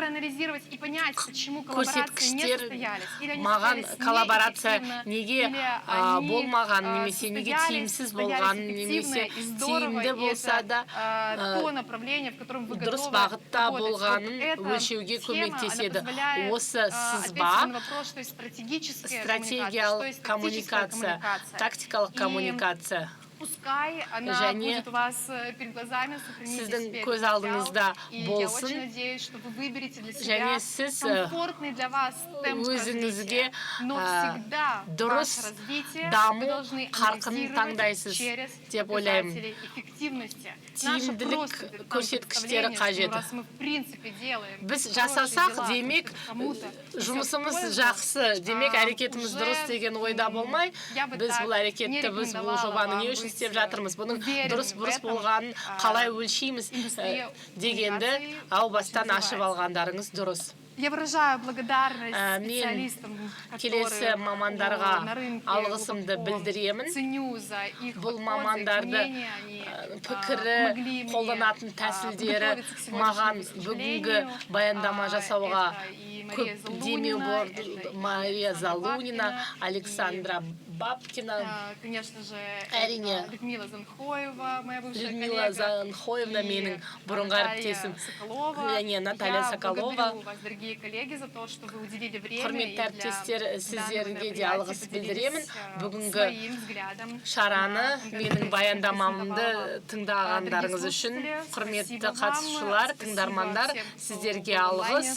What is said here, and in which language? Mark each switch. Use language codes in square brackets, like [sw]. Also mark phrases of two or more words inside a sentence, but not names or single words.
[kk] көрсеткіштер маған коллаборация неге болмаған, немесе неге тиімсіз болған, немесе тиімді болса да дұрыс бағытта болғанын өлшеуге көмектеседі. Осы сызба стратегиялық коммуникация, тактикалық коммуникация. [ru] Пускай она будет у вас перед глазами, сохранитесь [kk] көз алдыңызда болсын. [ru] Я очень надеюсь, что вы выберете для себя комфортный для вас темп развития. Но всегда ваше развитие вы должны анализировать через показатели эффективности. [kk] Тиімділік көрсеткіштері қажет. [ru] Мы в принципе делаем. [kk] Біз жасасақ, демек, жұмысымыз жақсы, демек, әрекетіміз дұрыс деген ойда болмай, біз бұл әрекетті, біз бұл жобаны не үшін істеп жатырмыз, бұның дұрыс-бұрыс болғанын қалай өлшейміз дегенді ау бастан ашып алғандарыңыз дұрыс. [ru] Я выражаю благодарность специалистам, [kk] келесі мамандарға алғысымды білдіремін. Бұл мамандарды пікірі, қолданатын тәсілдері маған бүгінгі баяндама жасауға көп демеу болды. Мария Залунина, Александра Бабкина, әрине Людмила Занхоева, [ru] моя бывшая коллега, [kk] Людмила Занхоевна, менің бұрынғы әріптесім, және Наталья Соколова. Құрметті әріптестер, сіздерге де алғыс білдіремін. Бүгінгі шараны, менің баяндамамды тыңдағандарыңыз үшін, құрметті қатысушылар, тыңдармандар, сіздерге алғыс.